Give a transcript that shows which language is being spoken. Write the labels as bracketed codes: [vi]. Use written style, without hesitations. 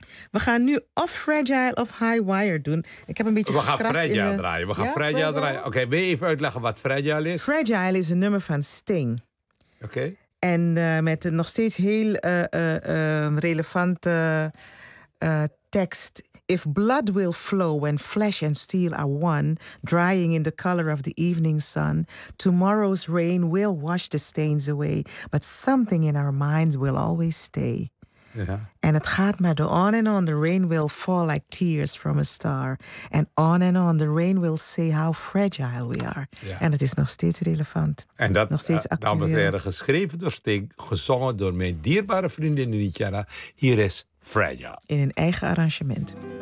[nl] We gaan nu of Fragile of High Wire doen. Ik heb een beetje gekrast in de... We gaan Fragile draaien. Oké, wil je even uitleggen wat Fragile is? Fragile is een nummer van Sting. Oké. En met een nog steeds heel relevante tekst. [en] If blood will flow when flesh and steel are one, drying in the color of the evening sun, tomorrow's rain will wash the stains away, but something in our minds will always stay. [nl] Ja. En het gaat maar door. [en] On and on, the rain will fall like tears from a star. And on, the rain will say how fragile we are. [nl] Ja. En het is nog steeds relevant. En dat, nog steeds actueel. Dames en heren, geschreven door Sting, gezongen door mijn dierbare vriendin Nietjana. Hier is Fragile. In een eigen arrangement.